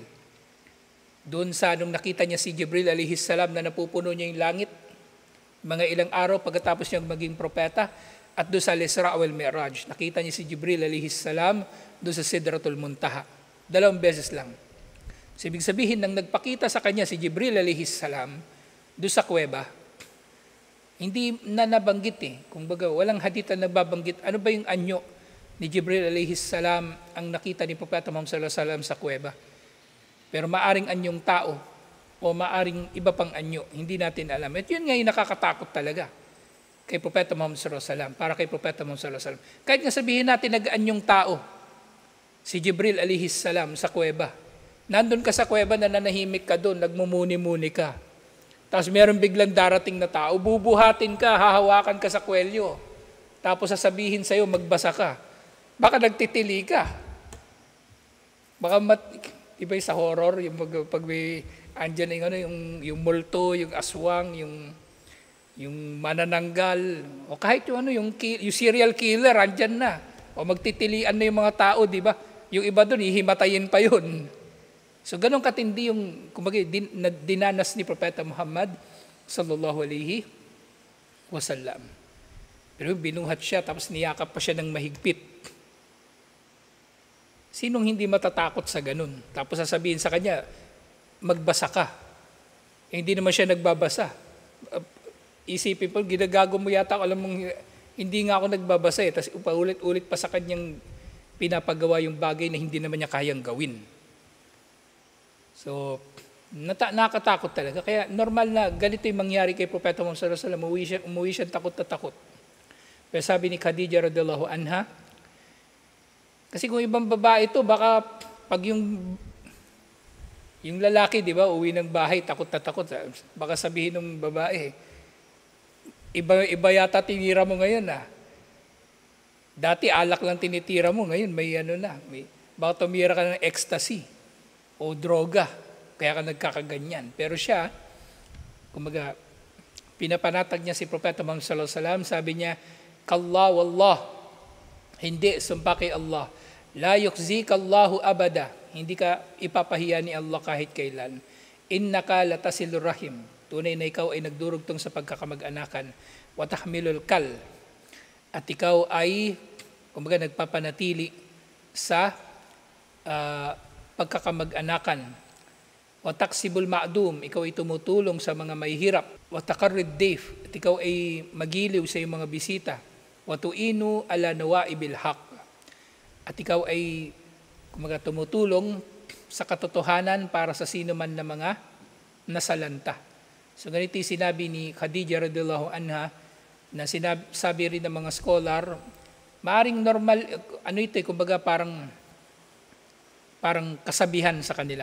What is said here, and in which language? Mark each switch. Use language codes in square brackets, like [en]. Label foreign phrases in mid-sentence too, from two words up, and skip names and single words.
[tl] Doon sa nung nakita niya si Jibril [ar] عليه السلام [tl] na napupuno niya yung langit, mga ilang araw pagkatapos niyang maging propeta, at doon sa Al-Isra wal Mi'raj, nakita niya si Jibril [ar] عليه السلام [tl] doon sa Sidratul Muntaha. 2 beses lang. So, ibig sabihin, nang nagpakita sa kanya si Jibril [ar] عليه السلام [tl] doon sa kuweba, hindi na nabanggit Kung baga, walang hadith na nababanggit. Ano ba yung anyo ni Jibril [ar] عليه السلام [tl] ang nakita ni Propeta Muhammad [ar] صلى الله عليه وسلم [tl] sa kuweba? Pero maaring anyong tao o maaring iba pang anyo, hindi natin alam. At yun nga yung nakakatakot talaga kay Propeta Muhammad [ar] صلى الله عليه وسلم, [tl] para kay Propeta Muhammad [ar] صلى الله عليه وسلم. [tl] Kahit nga sabihin natin nag-anyong tao, si Jibril [ar] عليه السلام [tl] sa kuweba. Nandun ka sa kuweba, nananahimik ka doon, nagmumuni-muni ka. Tapos meron biglang darating na tao, bubuhatin ka, hahawakan ka sa kwelyo. Tapos sasabihin sa'yo, magbasa ka. Baka nagtitili ka. Baka iba sa horror, yung pag may andyan yung multo, yung aswang, yung manananggal, o kahit yung serial killer, andyan na. O magtitilian na yung mga tao, di ba? Yung iba doon, ihimatayin pa yun. So ganun katindi yung kumbaga dinanas ni Propeta Muhammad [ar] صلى الله عليه وسلم. [tl] Pero binuhat siya, tapos niyakap pa siya ng mahigpit. Sinong hindi matatakot sa ganun? Tapos sasabihin sa kanya, magbasa ka. Hindi naman siya nagbabasa. Isipin po, ginagago mo yata, alam mong hindi nga ako nagbabasa Tapos paulit-ulit pa sa kanyang pinapagawa yung bagay na hindi naman niya kayang gawin. So, nakatakot talaga. Kaya normal na ganito yung mangyari kay Propeta Muhammad [ar] صلى الله عليه وسلم. [tl] Umuwi siya takot na takot. Pero sabi ni Khadija [ar] رضي الله عنها, [tl] kasi kung ibang babae ito, baka pag yung lalaki, di ba, uwi ng bahay, takot na takot. Baka sabihin ng babae, iba yata tinira mo ngayon Dati alak lang tinitira mo, ngayon may ano na, baka tumira ka ng ecstasy o droga, kaya ka nagkakaganyan. Pero siya, kumbaga, pinapanatag niya si Propeta Muhammad [ar] صلى الله عليه وسلم, [tl] sabi niya, [ar] "كلا والله, [tl] hindi, sumpa kay Allah, [ar] لا يخزيك الله أبدا, [tl] hindi ka ipapahiya ni Allah kahit kailan. [ar] إنك لتصل الرحم, [tl] tunay na ikaw ay nagdurugtong sa pagkakamag-anakan, [ar] وتحمل الكل, [tl] at ikaw ay kumbaga nagpapanatili sa pagkakamag-anakan. [ar] وتكسب المعدوم, [tl] ikaw ay tumutulong sa mga mahihirap. [ar] وتقري الضيف, [tl] at ikaw ay magiliw sa iyong mga bisita. [ar] وتعين على نوائب الحق, [tl] at ikaw ay kumbaga tumutulong sa katotohanan para sa sino man na mga nasalanta." So ganito yung sinabi ni Khadija [ar] رضي الله عنها, [tl] na sabi rin ng mga scholar, maaring normal, ano ito, kumbaga parang kasabihan sa kanila.